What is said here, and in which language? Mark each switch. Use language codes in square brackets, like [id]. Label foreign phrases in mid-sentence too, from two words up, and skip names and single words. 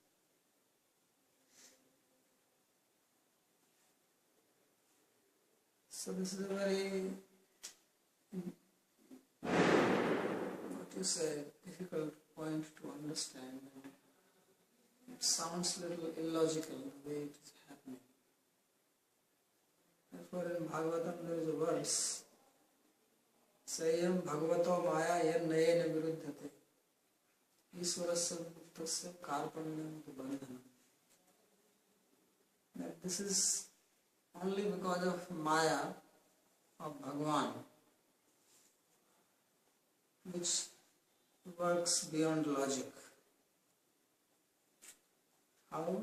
[en] So this is a very, difficult point to understand. It sounds a little illogical the way it is happening. Therefore in Bhagavatam there is a verse, [sa] Sayam Bhagavato Maya Yen Nayena Viruddhate Iswarasya Muktasya Karpanyam Bandhanam. [en] That this is only because of Maya of Bhagavan, which works beyond logic. How?